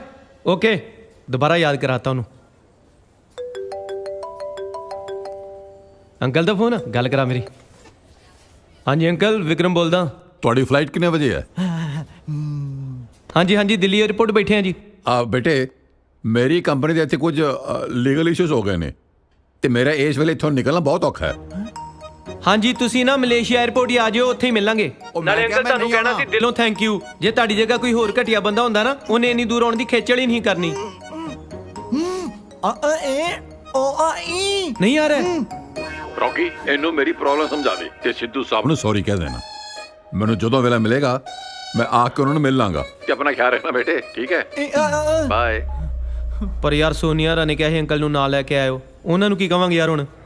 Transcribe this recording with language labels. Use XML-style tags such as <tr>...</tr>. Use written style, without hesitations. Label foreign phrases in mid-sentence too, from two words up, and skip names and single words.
<hi>ओके, दोबारा याद कराता हूँ।</hi> <pa>ਅੰਕਲ ਦਾ ਫੋਨ ਗੱਲ ਕਰਾ ਮੇਰੀ। ਹਾਂ ਜੀ ਅੰਕਲ, ਵਿਕਰਮ ਬੋਲਦਾ। ਤੁਹਾਡੀ ਫਲਾਈਟ ਕਿੰਨੇ ਵਜੇ ਹੈ? ਹਾਂ ਜੀ ਹਾਂ ਜੀ,</pa> <hi>दिल्ली एयरपोर्ट बैठे हैं जी।</hi> <pa>ਬੇਟੇ ਮੇਰੀ ਕੰਪਨੀ ਦੇ ਇੱਥੇ ਕੁਝ</pa> <en>legal issues</en> <pa>ਹੋ ਗਏ ਨੇ ਤੇ ਮੇਰਾ ਇਸ ਵੇਲੇ ਇੱਥੋਂ ਨਿਕਲਣਾ ਬਹੁਤ ਔਖਾ ਹੈ। ਹਾਂ ਜੀ ਤੁਸੀਂ ਨਾ ਮਲੇਸ਼ੀਆ ਏਅਰਪੋਰਟ ਹੀ ਆ ਜਾਓ, ਉੱਥੇ ਹੀ ਮਿਲਾਂਗੇ। ਨਾਲੇ ਅੰਕਲ ਤੁਹਾਨੂੰ ਕਹਿਣਾ ਸੀ ਦਿਲੋਂ</pa> <en>thank you.</en> <pa>ਜੇ ਤੁਹਾਡੀ ਜਗ੍ਹਾ ਕੋਈ ਹੋਰ ਘਟੀਆ ਬੰਦਾ ਹੁੰਦਾ ਨਾ, ਉਨ੍ਹੇਂ ਇੰਨੀ ਦੂਰ ਆਉਣ ਦੀ ਖੇਚਲ ਹੀ ਨਹੀਂ ਕਰਨੀ। ਨਹੀਂ ਆ ਰਿਹਾ ਰੌਕੀ ਇਹਨੂੰ ਮੇਰੀ ਪ੍ਰੋਬਲਮ ਸਮਝਾ ਦੇ ਤੇ ਸਿੱਧੂ ਸਾਹਿਬ ਨੂੰ ਸੌਰੀ ਕਹਿ ਦੇਣਾ। ਮੈਨੂੰ ਜਦੋਂ ਵੇਲਾ ਮਿਲੇਗਾ ਮੈਂ ਆ ਕੇ ਉਹਨਾਂ ਨੂੰ ਮਿਲ ਲਾਂਗਾ ਤੇ ਆਪਣਾ ਖਿਆਲ ਰੱਖਣਾ ਬੇਟੇ, ਠੀਕ ਹੈ? ਬਾਏ। ਪਰ ਯਾਰ ਸੋਨੀਆ ਰਾ ਨੇ ਕਿਹਾ ਹੈ ਅੰਕਲ ਨੂੰ ਨਾਲ ਲੈਕੇ ਆਇਓ, ਉਨ੍ਹਾਂ ਨੂੰ ਕੀ ਕਹਾਂਗੇ ਯਾਰ ਹੁਣ?</pa>